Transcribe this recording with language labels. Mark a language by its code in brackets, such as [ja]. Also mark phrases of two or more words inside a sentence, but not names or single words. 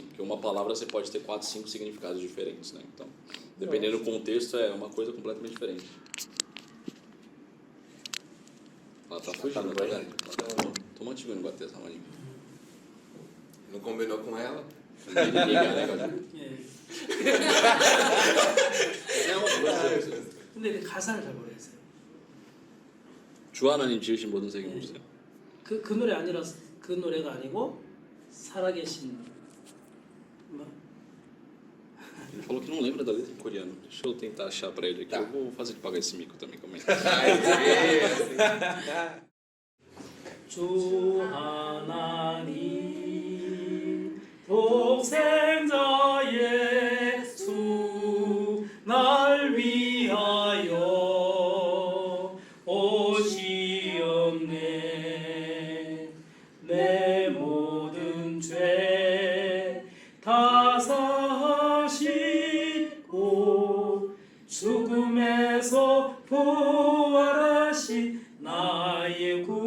[pt] Porque uma palavra você pode ter 4, 5 significados diferentes, né? Então, dependendo do contexto, é uma coisa completamente diferente. Ela tá fugindo, vai, velho. Toma um no bater essa maninha. Não combinou com ela? Liga, né, galera? [ko] 예. [pt] É uma coisa. [ko] 근데 가사를 잘 모르겠어요. 주 하나님 지으신 모든 세계 보세요. 그 노래 아니라 그 노래가 아니고 살아계신 뭐? [pt] Ele falou que não lembra da letra em coreano. Deixa eu tentar achar pra ele aqui. Tá. Eu vou fazer ele pagar esse mico também, calma aí. [ko] 주 하나님 독생자 예수 날 위하여 오시었네 내 모든 죄 다 사시고 죽음에서 부활하신 나의